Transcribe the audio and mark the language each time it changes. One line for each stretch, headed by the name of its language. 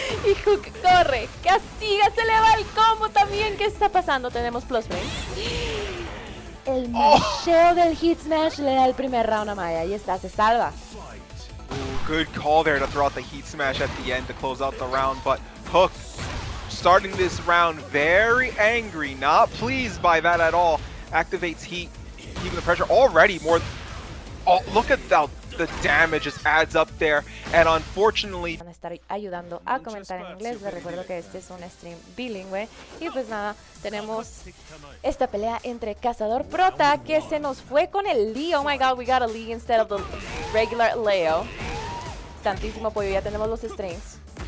Spanish: Y Hook corre, castiga, se le va el combo también. ¿Qué está pasando? Tenemos plus frames. El masheo del hit smash le da el primer round a Maya, ahí está, se salva.
English: Good call there to throw out the heat smash at the end to close out the round, but Hook starting this round very angry, not pleased by that at all. Activates heat, keeping the pressure already more. Oh, look at the damage just adds up there, and unfortunately
Spanish: Van a estar ayudando a comentar en inglés. Les recuerdo que este es un stream bilingüe. Y pues nada, tenemos esta pelea entre Cazador Prota, que se nos fue con el Lee.
English: Oh my god, we got a Lee instead of the regular Leo.
Spanish: Tantísimo apoyo, ya tenemos los strings.